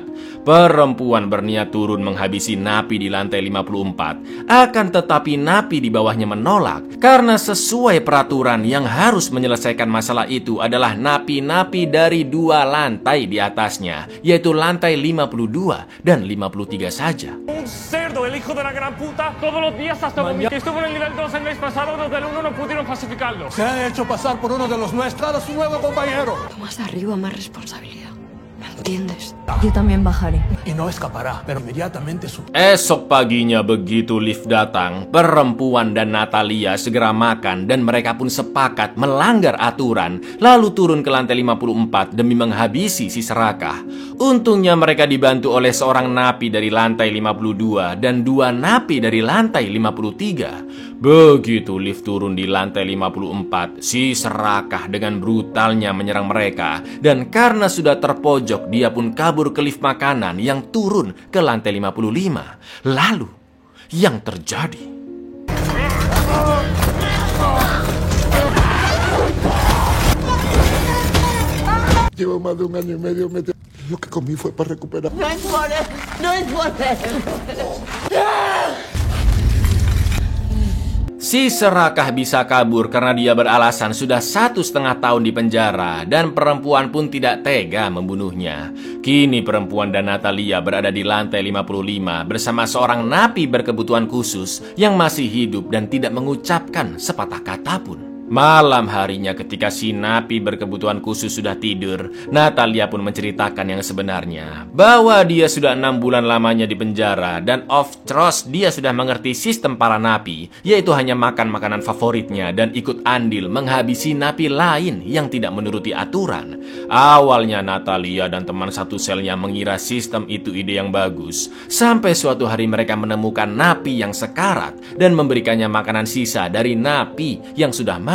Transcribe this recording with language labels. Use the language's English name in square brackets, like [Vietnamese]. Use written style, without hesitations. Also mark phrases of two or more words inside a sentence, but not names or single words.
[Indonesian] Perempuan berniat turun menghabisi napi di lantai 54. Akan tetapi napi di bawahnya menolak karena sesuai peraturan yang harus menyelesaikan masalah itu adalah napi-napi dari 2 lantai di atasnya, yaitu lantai 52 dan 53 saja. [Spanish] Un cerdo, el hijo de la gran puta, todos los días hasta que estuvo en el nivel 2 el mes pasado, los del 1 no pudieron pacificarlo. Se ha hecho pasar por uno de los nuestros, a su nuevo compañero. Más arriba, más responsabilidad. ¿Me entiendes? Yo también bajaré. Y no escapará, pero inmediatamente su... [Indonesian] Esok paginya begitu lift datang, perempuan dan Natalia segera makan dan mereka pun sepakat melanggar aturan lalu turun ke lantai 54 demi menghabisi si serakah. Untungnya mereka dibantu oleh seorang napi dari lantai 52 dan 2 napi dari lantai 53. Begitu lift turun di lantai 54, si serakah dengan brutalnya menyerang mereka. Dan karena sudah terpojok, dia pun kabur ke lift makanan yang turun ke lantai 55. Lalu, yang terjadi... [Spanish] Llevo más de 1 año y medio metido. Lo que comí fue para recuperar. No es por él, no es por él. [Indonesian] Si serakah bisa kabur karena dia beralasan sudah 1,5 tahun di penjara dan perempuan pun tidak tega membunuhnya. Kini perempuan dan Natalia berada di lantai 55 bersama seorang napi berkebutuhan khusus yang masih hidup dan tidak mengucapkan sepatah kata pun. Malam harinya ketika si napi berkebutuhan khusus sudah tidur, Natalia pun menceritakan yang sebenarnya. Bahwa dia sudah 6 bulan lamanya di penjara dan [English] of course [Indonesian] dia sudah mengerti sistem para napi, yaitu hanya makan makanan favoritnya dan ikut andil menghabisi napi lain yang tidak menuruti aturan. Awalnya Natalia dan teman satu selnya mengira sistem itu ide yang bagus. Sampai suatu hari mereka menemukan napi yang sekarat dan memberikannya makanan sisa dari napi yang sudah mati.